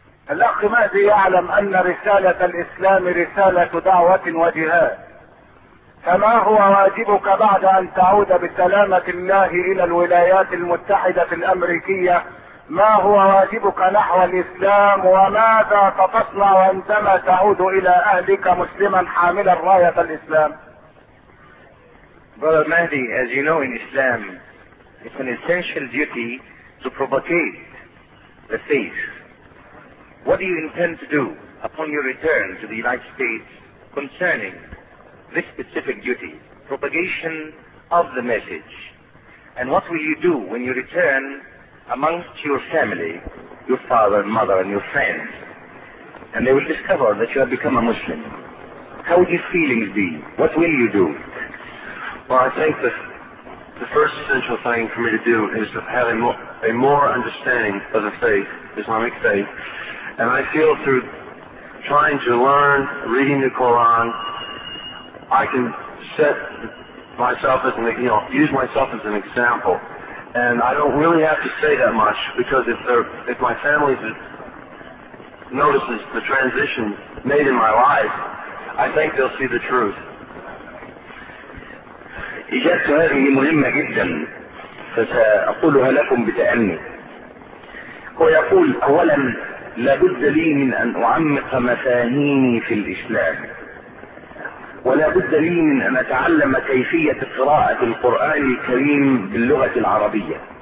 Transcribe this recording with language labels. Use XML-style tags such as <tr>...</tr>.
<ar>الأخ مهدي يعلم أن رسالة الإسلام رسالة دعوة وجهاد، فما هو واجبك بعد أن تعود بسلامة الله إلى الولايات المتحدة الأمريكية؟ ما هو واجبك نحو الإسلام، وماذا ستصنع عندما تعود إلى أهلك مسلما حاملا راية الإسلام؟</ar> <en>Brother Mahdi, as you know, in Islam, it's an essential duty to propagate the faith. What do you intend to do upon your return to the United States concerning this specific duty, propagation of the message? And what will you do when you return amongst your family, your father and mother and your friends, and they will discover that you have become a Muslim? How would your feelings be? What will you do? Well, I think the first essential thing for me to do is to have a more understanding of the faith, Islamic faith, and I feel through trying to learn, reading the Quran, I can set myself as use myself as an example. And I don't really have to say that much, because if my family notices the transition made in my life, I think they'll see the truth.</en> <ar>إجابة هذه مهمة جدا فسأقولها لكم بتأني. هو يقول: أولا لابد لي من أن أعمق مفاهيمي في الإسلام، ولا بد لي من ان اتعلم كيفية قراءة القرآن الكريم باللغة العربية.</ar>